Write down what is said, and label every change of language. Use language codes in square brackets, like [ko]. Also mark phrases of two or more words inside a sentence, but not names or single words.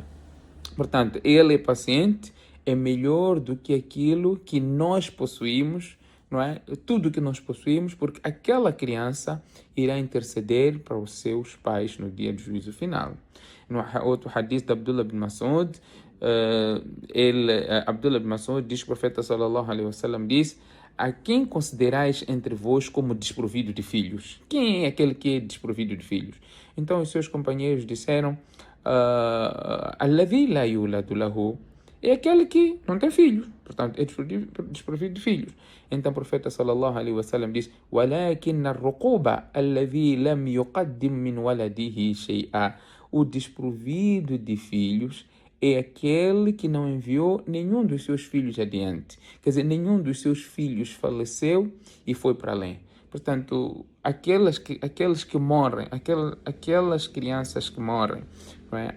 [pt] Portanto, ele é paciente, é melhor do que aquilo que nós possuímos, não é? Tudo que nós possuímos, porque aquela criança irá interceder para os seus pais no dia do juízo final. No outro hadith de Abdullah bin Mas'ud, Abdullah bin Mas'ud diz que o profeta [ar] صلى الله عليه وسلم [pt] diz: a quem considerais entre vós como desprovido de filhos? Quem é aquele que é desprovido de filhos? Então os seus companheiros disseram: [ar] الذي لا يولد له, [pt] é aquele que não tem filhos, portanto é desprovido de filhos. Então o profeta [ar] صلى الله عليه وسلم [pt] diz: [ar] ولكن الرقوب الذي لم يقدم من ولده شيئا, [pt] o desprovido de filhos é aquele que não enviou nenhum dos seus filhos adiante. Quer dizer, nenhum dos seus filhos faleceu e foi para além. Portanto, aqueles que morrem, aquelas crianças que morrem, não é?